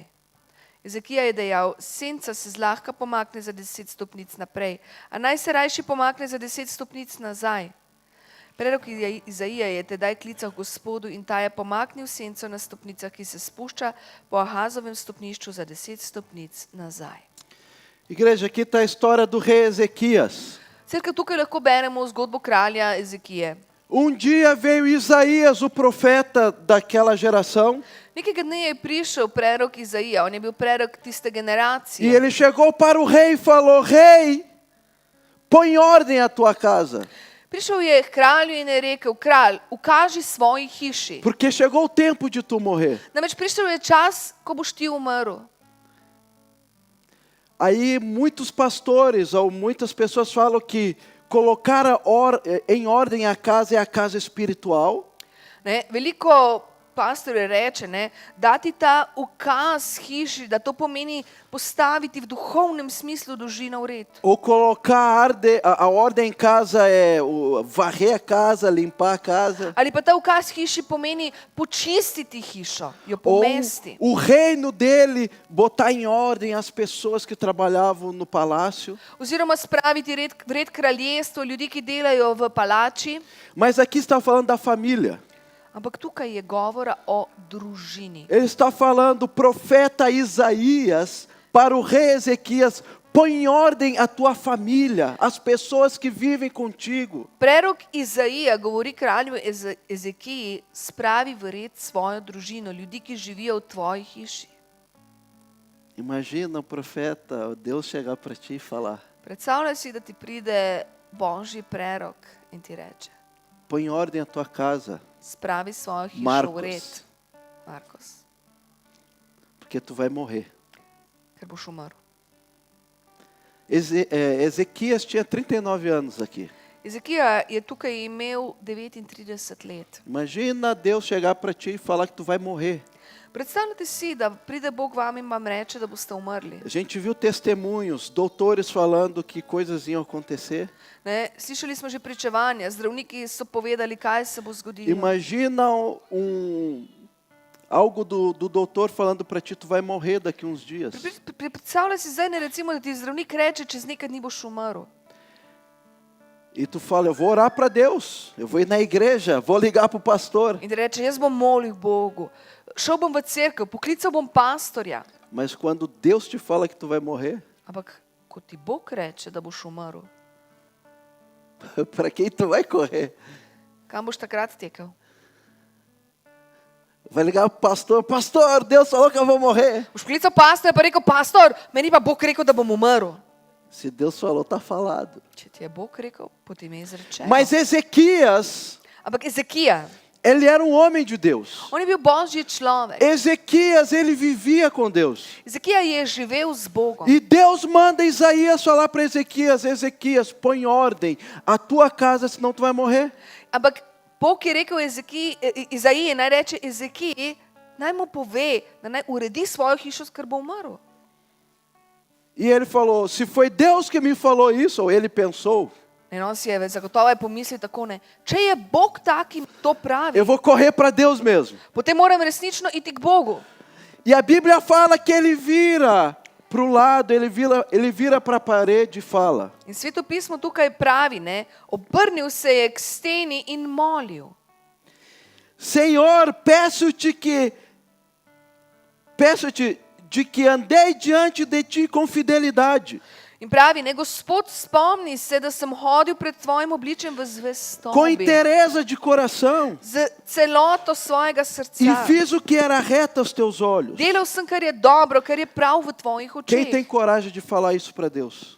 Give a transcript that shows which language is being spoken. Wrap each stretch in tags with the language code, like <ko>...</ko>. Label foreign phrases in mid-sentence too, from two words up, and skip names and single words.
<sl>Ezekija je dejal: senca se zlahka pomakne za 10 stopnic naprej, a naj se rajši pomakne za 10 stopnic nazaj. Prerok Izaija je tedaj klical Gospodu in ta je pomaknil senco na stopnicah, ki se spušča po Ahazovem stopnišču za 10 stopnic nazaj.</sl> <pt>Igreja, aqui está a história do rei Ezequias.</pt> <sl>Cerka, tukaj lahko beremo zgodbo kralja Ezekije.</sl> <pt>Dia veio Isaías, o profeta daquela geração,</pt> <sl>Nekega dne je prišel prerok Izaija, on je bil prerok tiste</sl> <pt>e</pt> <sl>generacije.</sl> <pt>ele chegou para o rei e falou: rei, põe ordem à tua casa,</pt> <sl>Prišel je k kralju in je rekel: kralj, ukaži svoji hiši.</sl> <pt>porque chegou o tempo de tu morrer.</pt> <sl>Namreč prišel je čas, ko boš ti umrl.</sl> <pt>Aí muitos pastores ou muitas pessoas falam que colocar em ordem a casa é a casa espiritual.</pt> <sl>Ne, veliko pastorje reče, ne, dati ta ukaz hiši, da to pomeni postaviti v duhovnem smislu družino v red.</sl> <pt>Ou colocar a ordem em casa é varrer a casa, limpar a casa.</pt> <sl>Ali pa ta ukaz hiši pomeni počistiti hišo, jo</sl> <pt>Ou</pt> <sl>pomesti.</sl> <pt>o reino dele botar em ordem as pessoas que trabalhavam no palácio.</pt> <sl>Oziroma spraviti v red kraljestvo, ljudi, ki delajo v palači.</sl> <pt>Mas aqui está falando da família.</pt> <sl>Ampak tukaj je govora o družini.</sl> <pt>Ele está falando, o profeta Isaías, para o rei Ezequias: põe em ordem a tua família, as pessoas que vivem contigo.</pt> <sl>Prerok Izaija govori kralju Ezekiji: spravi v red svojo družino, ljudi, ki živijo v tvoji hiši.</sl> <pt>Imagina o profeta, Deus chegar para ti e falar:</pt> <sl>Predstavljaj si, da ti pride Božji prerok in ti reče:</sl> <pt>põe em ordem a tua casa,</pt> <sl>spravi svojo hišo Markos. v red, Markos,</sl> <pt>porque tu vai morrer.</pt> <sl>ker boš umrl.</sl> <pt>Ezequias tinha 39 anos aqui.</pt> <sl>Ezekija je tukaj imel 39 let.</sl> <pt>Imagina Deus chegar para ti e falar que tu vai morrer.</pt> <sl>Predstavljate si, da pride Bog vam in vam reče, da boste umrli.</sl> <pt>A gente viu testemunhos, doutores falando que coisas iam acontecer.</pt> <sl>Ne? Slišali smo že pričevanja, zdravniki so povedali, kaj se bo zgodilo.</sl> <pt>Imagina Algo do doutor falando para ti, tu vai morrer daqui uns dias.</pt> <sl>Predstavljaj si zdaj, ne, recimo, da ti zdravnik reče, čez nekaj dni boš umrl.</sl> <pt>E tu fala, eu vou orar para Deus, eu vou ir na igreja, vou ligar para o pastor.</pt> <sl>In da reče, jaz bom molil Bogu, šel bom v cerkev, poklical bom pastorja.</sl> <pt>Mas quando Deus te fala que tu vai morrer,</pt> <sl>Ampak, ko ti Bog reče, da boš umrl,</sl> <pt>para quem tu vai correr?</pt> <sl>kam boš takrat tekel?</sl> <pt>Vai ligar para o pastor, pastor, Deus falou que eu vou morrer.</pt> <sl>Boš poklical pastorja pa rekel, pastor, meni pa Bog rekel, da bom umrl.</sl> <pt>Se Deus falou, está falado.</pt> <sl>Če ti je Bog rekel, potem je izrečeno.</sl> <pt>Mas Ezequias,</pt> <sl>Ampak Ezekija,</sl> <pt>ele era um homem de Deus.</pt> <sl>on je bil božji človek.</sl> <pt>Ezequias, ele vivia com Deus.</pt> <sl>Ezekija je živel z Bogom.</sl> <pt>E Deus manda Isaías falar para Ezequias, Ezequias, põe ordem a tua casa, senão tu vai morrer.</pt> <sl>Ampak Bog je rekel Izaiji, naj reče Ezekiji, naj mu pove, da naj uredi svojo hišo, ker bo umrl.</sl> <pt>E ele falou, se foi Deus que me falou isso, ou ele pensou,</pt> <sl>In on si je zagotovo pomislil tako, ne, če je Bog tak, ki mi to pravi,</sl> <pt>eu vou correr para Deus mesmo.</pt> <sl>potem moram resnično iti k Bogu.</sl> <pt>E a Bíblia fala que ele vira para o lado, ele vira para a parede e fala,</pt> <sl>In Sveto pismo tukaj pravi, ne, obrnil se je k steni in molil.</sl> <pt>Senhor, peço-te de que andei diante de ti com fidelidade,</pt> <sl>In pravi, ne, Gospod, spomni se, da sem hodil pred tvojim obličjem v</sl> <pt>com</pt> <sl>zvestobi,</sl> <pt>inteireza de coração,</pt> <sl>z celoto svojega</sl> <pt>e</pt> <sl>srca.</sl> <pt>fiz o que era reto aos teus olhos.</pt> <sl>Delal sem, kar je dobro, kar je prav v tvojih</sl> <pt>Quem tem</pt> <sl>očeh.</sl> <pt>coragem de falar isso para Deus?</pt>